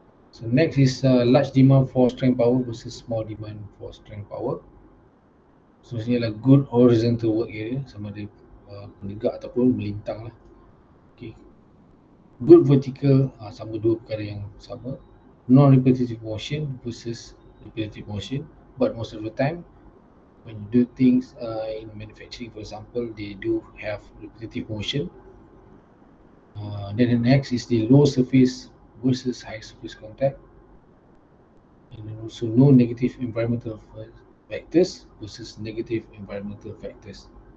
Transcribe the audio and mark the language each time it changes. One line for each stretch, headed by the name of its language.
English: So next is large demand for strength power versus small demand for strength power.
Malay: So ini adalah
English: good horizontal work area,
Malay: sama ada menegak ataupun melintang lah. Okay.
English: Good vertical,
Malay: sama dua perkara yang sama.
English: Non-repetitive motion versus repetitive motion, but most of the time when you do things in manufacturing, for example, they do have repetitive motion. Then the next is the low surface versus high surface contact, and also no negative environmental factors versus negative environmental factors.